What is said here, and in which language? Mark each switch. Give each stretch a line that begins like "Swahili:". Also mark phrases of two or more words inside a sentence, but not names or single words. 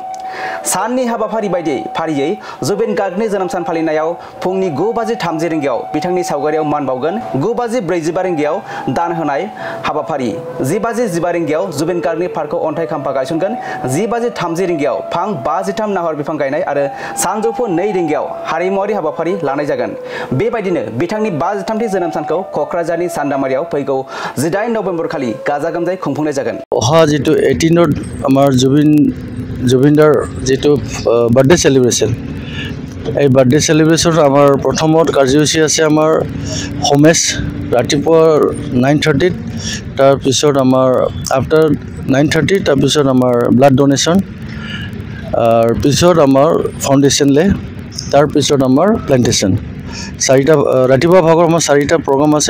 Bodo: साननि हाबाफारि बायदियै फारियै जुबिन गार्गनि जोनोम सान फालिनायाव फुंनि 9:30 रिंगायाव बिथांनि सावगारियाव मान बावगोन, 9:45 रिंगायाव दान होनाय हाबाफारि, 10:15 रिंगायाव जुबिन गार्गनि पार्कखौ अन्थाइ खाम्फा गायसनगोन, 10:30 रिंगायाव फां 53 नाहर बिफां गायनाय आरो सानजौफु 2 रिंगायाव हारिमुआरि हाबाफारि लानाय जागोन। बेबायदिनो बिथांनि 53थि जोनोम सानखौ कक्राझारनि चान्दामारियाव फैगौ 8 नभेम्बर खालि गाजा गोमजायै खुंफुंनाय जागोन।
Assamese: অহা যেটো 18ত আমাৰ জুবিনদাৰ যেটো
English: birthday celebration
Assamese: এই
English: birthday celebration
Assamese: আমাৰ প্ৰথমত কাৰ্যসূচী আছে আমাৰ হোমেজ ৰাতিপুৱা 9:30 তাৰ পিছত আমাৰ আফটাৰ 9:30 তাৰ পিছত আমাৰ
English: blood donation
Assamese: আৰু পিছত আমাৰ ফাউণ্ডেশ্যন লে তাৰ পিছত আমাৰ প্লান্টেশ্যন চাৰিটা ৰাতিপুৱা ভাগৰ আমাৰ চাৰিটা প্ৰগ্ৰাম আছে।